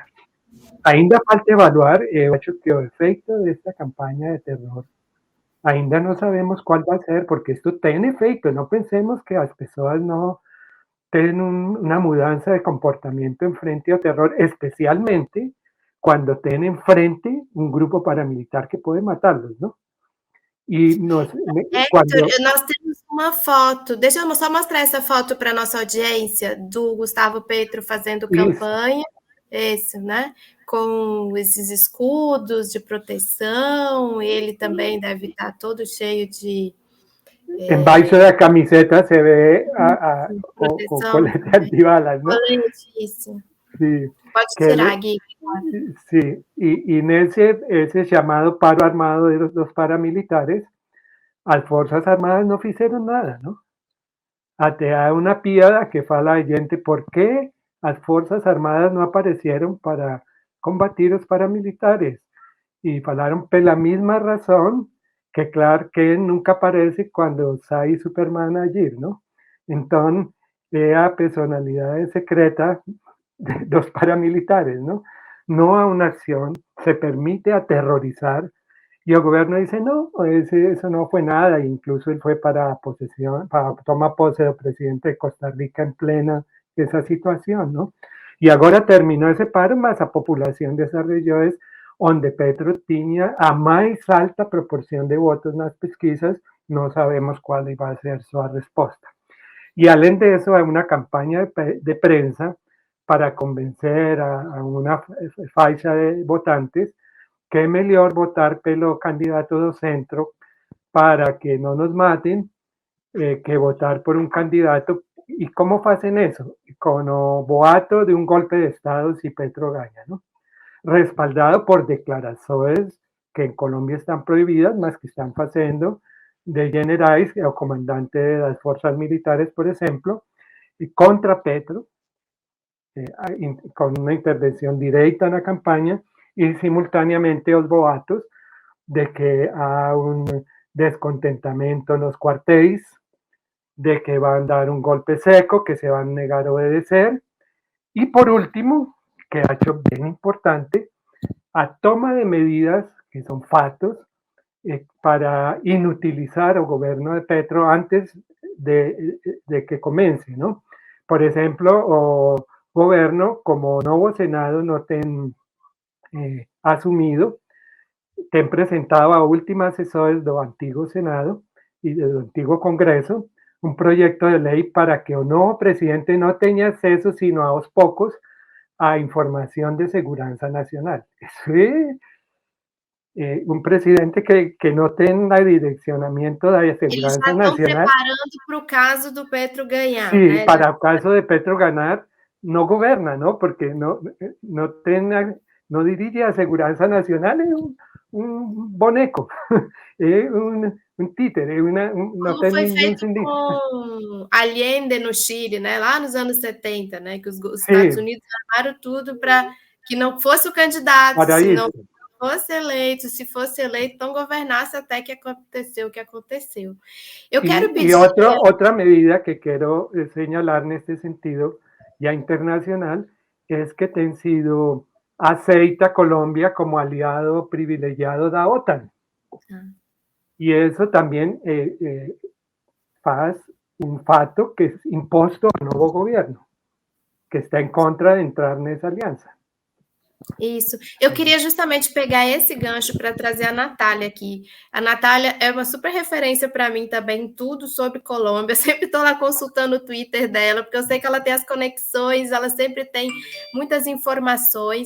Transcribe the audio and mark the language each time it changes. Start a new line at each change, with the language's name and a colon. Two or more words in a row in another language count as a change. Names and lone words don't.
Spanish: Ainda falta evaluar el hecho que el efecto de esta campaña de terror ainda no sabemos cuál va a ser, porque esto tiene efecto. No pensemos que las personas no tienen una mudanza de comportamiento en frente al terror, especialmente cuando tienen enfrente un grupo paramilitar que puede matarlos, ¿no?
Portuguese: E nós temos uma foto, deixa eu só mostrar essa foto para a nossa audiência, do Gustavo Petro fazendo campanha, esse, né? Com esses escudos de proteção, ele também deve estar todo cheio de... Embaixo da camiseta se vê o colete antibalas, né? Colete, isso. Sim. Pode que tirar, Gui.
Spanish: sí, y en ese llamado paro armado de los paramilitares,
Portuguese: as Forças Armadas não fizeram nada, não? Até há uma piada que fala a gente por que as Forças Armadas não apareceram para combatir os paramilitares. E falaram pela mesma razão que Clark Kent nunca aparece quando sai Superman a agir, não? Então, é a personalidade secreta dos paramilitares, ¿no?
Spanish: No a una acción, se permite aterrorizar y el gobierno dice, no, eso no fue nada, incluso él fue para posesión, para tomar pose del presidente de Costa Rica en plena esa situación, ¿no? Y ahora terminó ese paro, más a población de esas regiones donde Petro tenía a más alta proporción de votos en las pesquisas, no sabemos cuál iba a ser su respuesta. Y além de eso, hay una campaña de prensa para convencer a una faixa de votantes
Portuguese: que é melhor votar pelo candidato do centro para que não nos matem, que votar por um candidato. E como fazem isso? Com o boato de um golpe de Estado se Petro ganha, ¿no? Respaldado por declarações que em Colômbia estão proibidas, mas que estão fazendo de generais, o comandante das forças militares, por exemplo, e contra Petro,
Spanish: con una intervención directa en la campaña y simultáneamente los boatos de que hay un descontentamiento en los cuartéis, de que van a dar un golpe seco, que se van a negar a obedecer. Y por último, que ha hecho bien importante, a toma de medidas que son fatos para inutilizar al gobierno de Petro antes de que comience, ¿no? Por ejemplo,
Portuguese: o governo, como o novo Senado não tem assumido, tem apresentado a últimas sessões do antigo Senado e do antigo Congresso um projeto de lei para que o novo presidente não tenha acesso, sino aos poucos, a informação de segurança nacional. Isso é um presidente que não tem direcionamento da segurança nacional. Eles já estão preparando para o caso do Petro ganhar. Sim, né? para o caso de Petro ganhar,
Spanish: no goberna, ¿no? Porque no dirige a seguridad nacional, es un boneco, es un títere,
Portuguese: não tem nenhum sentido. Com Allende no Chile, né? Lá nos anos 70, né? Que os Estados Unidos armaram tudo para que não fosse o candidato, se não fosse eleito, se fosse eleito, então governasse até que aconteceu o que aconteceu. Eu quero pedir... E outra medida que quero señalar neste sentido,
Spanish: ya internacional, es que
Portuguese: tem sido aceita Colombia como aliado privilegiado da OTAN.
Spanish: Y eso también faz un fato que es imposto al nuevo gobierno, que está en contra de entrar
Portuguese: nessa aliança. Isso. Eu queria justamente pegar esse gancho para trazer a Natália aqui. A Natália é uma super referência para mim também em tudo sobre Colômbia. Eu sempre estou lá consultando o Twitter dela, porque eu sei que ela tem as conexões, ela sempre tem muitas informações.